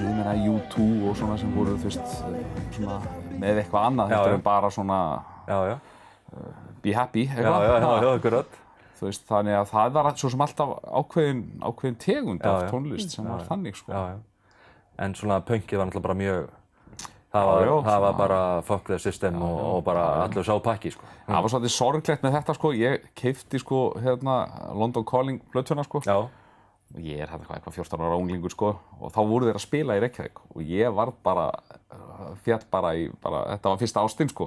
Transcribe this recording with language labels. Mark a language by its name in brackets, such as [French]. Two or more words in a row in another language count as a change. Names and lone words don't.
[Icelandic] Ég meina U2 og svona sem voru, þú veist, svona með eitthvað annað. Þetta er bara svona [English] be happy, [Icelandic] eitthvað. Já, akkurat. Þú veist, þannig að það var svo sem alltaf ákveðin tegund af tónlist sem var þannig, sko. Já. En svona punkið var náttúrulega bara mjög... Það var bara [English] fuck the system [Icelandic] og bara allur sá pakki, sko. Það var svolítið sorglegt með þetta, sko. Ég keypti, sko, London Calling plötuna, sko. Já. Og ég er eitthvað 14 ára unglingur, sko. Og þá voru þeir að spila í Reykjavík. Og ég var fjall bara í, þetta var fyrsta ástin, sko.